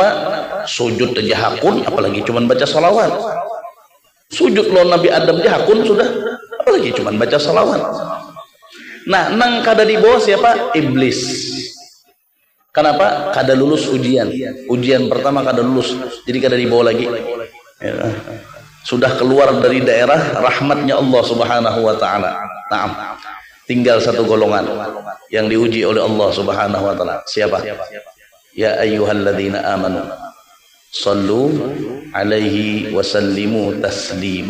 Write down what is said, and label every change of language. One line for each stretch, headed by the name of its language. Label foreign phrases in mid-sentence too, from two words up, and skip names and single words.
Banjar: Sujud aja hakun, apalagi cuman baca salawat. Sujud lo Nabi Adam aja hakun sudah, apalagi cuman baca salawat. Nah, nang kada dibawa siapa? Iblis. Kenapa? Kada lulus ujian. Ujian pertama kada lulus, jadi kada dibawa lagi. Ya.
Indonesian: Sudah keluar dari daerah rahmatnya
Arabic: الله سبحانه وتعالى.
Indonesian: Naam. Tinggal satu golongan yang diuji oleh
Arabic: الله سبحانه وتعالى.
Indonesian: Siapa?
Arabic: يا أيها الذين آمنوا صلوا عليه وسلموا تسليما.